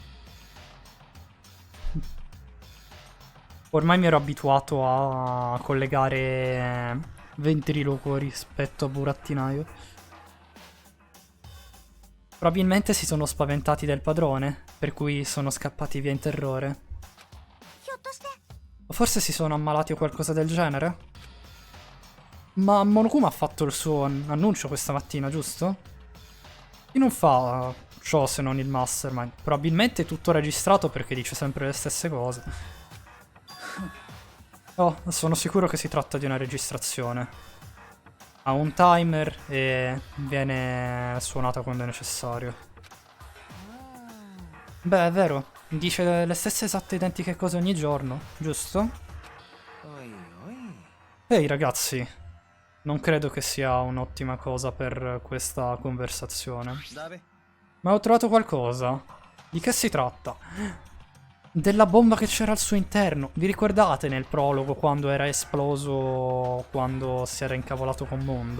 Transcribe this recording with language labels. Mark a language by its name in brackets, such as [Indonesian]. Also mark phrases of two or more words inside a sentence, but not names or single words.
[Italian] Ormai mi ero abituato a collegare ventriloquo rispetto a burattinaio. Probabilmente si sono spaventati del padrone, per cui sono scappati via in terrore. [Japanese] ひょっとして [Italian] O forse si sono ammalati o qualcosa del genere? Ma Monokuma ha fatto il suo annuncio questa mattina, giusto? Chi non fa ciò se non il mastermind? Probabilmente è tutto registrato perché dice sempre le stesse cose. Oh, sono sicuro che si tratta di una registrazione. Ha un timer e viene suonata quando è necessario. Beh, è vero. Dice le stesse esatte identiche cose ogni giorno, giusto? [Japanese] おいおい [Italian] Ehi ragazzi, non credo che sia un'ottima cosa per questa conversazione. [Japanese] だべ [Italian] Ma ho trovato qualcosa. Di che si tratta? Della bomba che c'era al suo interno. Vi ricordate nel prologo quando era esploso, quando si era incavolato con Mondo?